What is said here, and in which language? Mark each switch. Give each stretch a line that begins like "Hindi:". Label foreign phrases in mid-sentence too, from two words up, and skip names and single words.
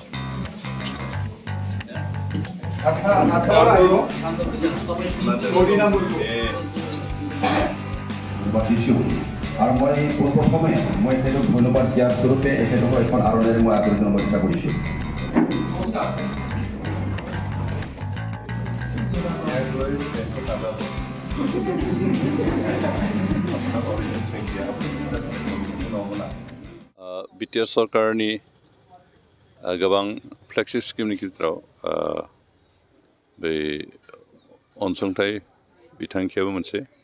Assamese: আৰু মই পোনপ্ৰথমে মই তেখেতক ধন্যবাদ দিয়াৰ স্বৰূপে এখেতক এখন আৰণেৰে মই আদৰি জনাব ইচ্ছা কৰিছোঁ।
Bodo: बिटिआर सरकारनि गोबां फ्लेगशिप स्किमनि गेजेराव बे अनसुंथाइ बिथांखियाबो मोनसे